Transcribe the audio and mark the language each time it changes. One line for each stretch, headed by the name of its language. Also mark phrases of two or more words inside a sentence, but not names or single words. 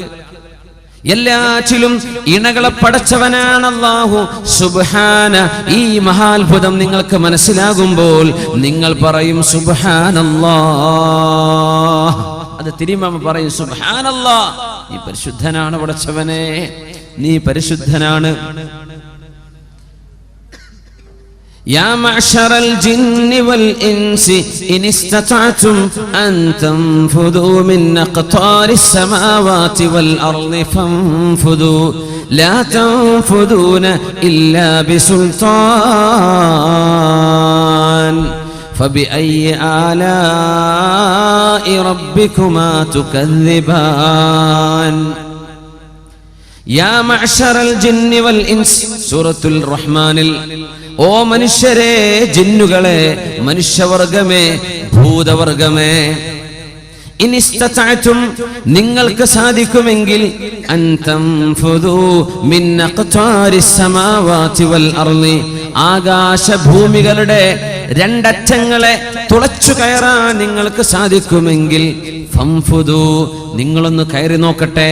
Malayalam: എല്ലാറ്റിലും ഇണകളെ പടച്ചവനാണ് അല്ലാഹു. സുബ്ഹാന, ഈ മഹാത്ഭുതം നിങ്ങൾക്ക് മനസ്സിലാകുമ്പോൾ നിങ്ങൾ പറയും സുബ്ഹാനല്ലാഹ്. അത് തിരുമാമ പറയും സുബ്ഹാനല്ലാഹ്, നീ പരിശുദ്ധനാണ് പടച്ചവനെ, നീ പരിശുദ്ധനാണ്.
Arabic: يا معشر الجن والإنس إن استطعتم أن تنفذوا من أقطار السماوات والأرض فانفذوا لا تنفذون إلا بسلطان فبأي آلاء ربكما تكذبان يا معشر الجن والإنس സൂറത്തുൽ
Malayalam: റഹ്മാനിൽ ഓ മനുഷ്യരെ, ജിന്നുകളെ, മനുഷ്യവർഗമേ, ഭൂതവർഗമേ, ഇനിസ്തതഅതും, നിങ്ങൾക്ക് സാധിക്കുമെങ്കിൽ,
Arabic: أن تنفذوا من أقطار السماوات والأرض,
Malayalam: ആകാശഭൂമികളുടെ രണ്ടറ്റങ്ങളെ തുളച്ചു കയറാൻ നിങ്ങൾക്ക് സാധിക്കുമെങ്കിൽ, ഫൻഫുദൂ, നിങ്ങളൊന്ന് കയറി നോക്കട്ടെ.